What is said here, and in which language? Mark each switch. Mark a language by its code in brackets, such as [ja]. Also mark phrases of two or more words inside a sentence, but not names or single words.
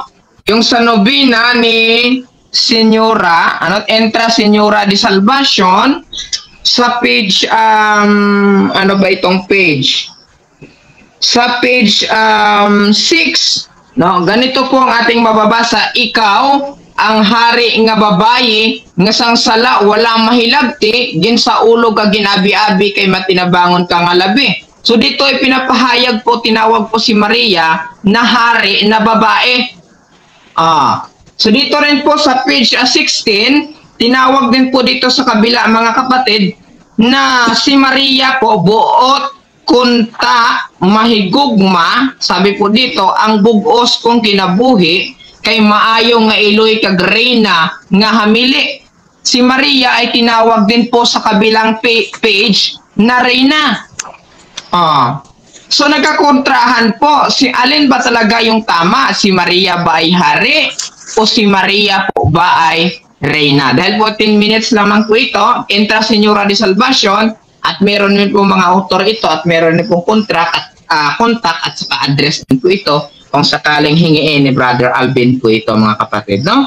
[tl] Yung sa nobina ni Senyora, Entra Senyora de Salvacion, sa page, ano ba itong page? Sa page 6, no? Ganito po ang ating mababasa, [hil] ikaw, ang hari nga babayi, nga sang sala, wala mahilabti, gin sa ulo ka ginabi-abi, kay matinabangon ka nga labi. [tl] So dito ay pinapahayag po, tinawag po si Maria na hari na babae. So dito rin po sa page 16, tinawag din po dito sa kabila, mga kapatid, na si Maria po [hil] buot kunta mahigugma, [tl] sabi po dito, [hil] ang bugos kong kinabuhi kay maayo nga iloy kag reyna nga hamili. [tl] Si Maria ay tinawag din po sa kabilang page na reyna. So nagkakontrahan po, si alin ba talaga yung tama? Si Maria ba ay hari o si Maria po ba ay reyna? Dahil po 10 minutes lamang po ito, Entra Senyora de Salvacion, at meron din po mga author ito at meron din po contact at saka address din po ito kung sakaling hingiin ni Brother Alvin po ito, mga kapatid, no?